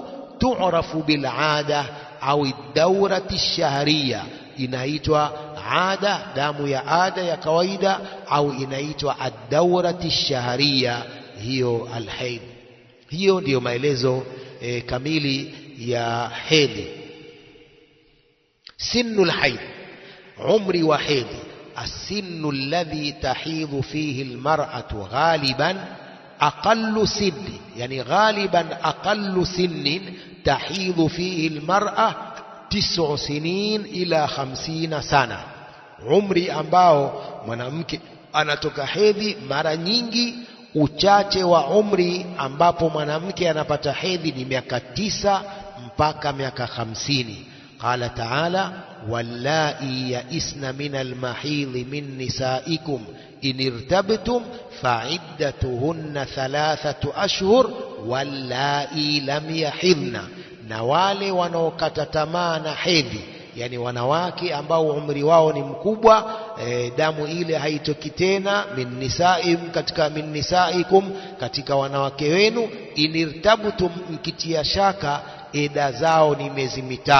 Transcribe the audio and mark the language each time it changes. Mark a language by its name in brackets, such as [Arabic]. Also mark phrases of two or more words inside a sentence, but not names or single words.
[Arabic] تعرف بالعادة أو الدورة الشهرية, [Swahili] inaitwa ada, damu ya ada ya kawaida, au inaitwa [Arabic] الدورة الشهرية, [Swahili] hiyo alhaid. Hiyo ndiyo maelezo kamili ya hedhi. [Arabic] سن الحيض، عمر وحيض. السن الذي تحيض فيه المرأة غالبا أقل سن، يعني غالبا أقل سن تحيض فيه المرأة 9 سنين إلى 50 سنة. [Swahili] عمري ambao mwanamke anatoka hedhi, mara nyingi uchache wa umri ambapo mwanamke anapata hedhi ni miaka 9 mpaka miaka 50. [Arabic] قال تعالى: واللائي يئسن من المحيض من نسائكم إن ارتبتم فعدتهن 3 أشهر واللائي لم يحضن. [Swahili] na wale wanaokata tamaa na hedhi, yani wanawake ambao umri wao ni mkubwa, damu ile haitoki tena, [Arabic] من نسائكم, [Swahili] katika [Arabic] من نسائكم, [Swahili] katika wanawake wenu. Inirtabtum, mkitia shaka, eda zao ni miezi 3.